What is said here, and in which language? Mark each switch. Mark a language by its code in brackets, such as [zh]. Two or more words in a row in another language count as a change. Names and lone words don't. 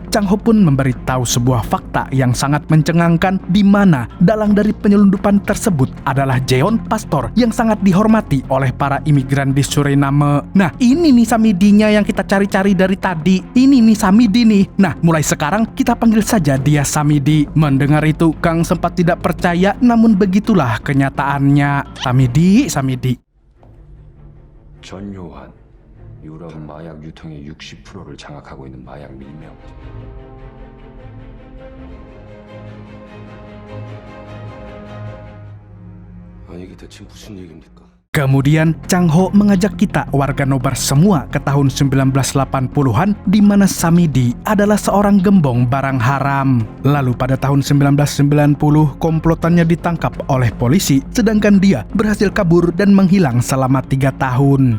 [id] Chang Ho pun memberitahu sebuah fakta yang sangat mencengangkan di mana dalang dari penyelundupan tersebut adalah Jeon, pastor yang sangat dihormati oleh para imigran di Suriname. Nah, ini nih Samidinya yang kita cari-cari dari tadi. Ini nih Samidi nih. Nah, mulai sekarang kita panggil saja dia Samidi. Mendengar itu, Kang sempat tidak percaya, namun begitulah kenyataannya. Samidi. [ko] 전요한 유럽 마약 유통의 60%를 장악하고 있는 마약 밀명. 아니 이게 대체 무슨 얘기입니까? [id] Kemudian Chang Ho mengajak kita warga Nobar semua ke tahun 1980-an di mana Samidi adalah seorang gembong barang haram. Lalu pada tahun 1990 komplotannya ditangkap oleh polisi sedangkan dia berhasil kabur dan menghilang selama 3 tahun.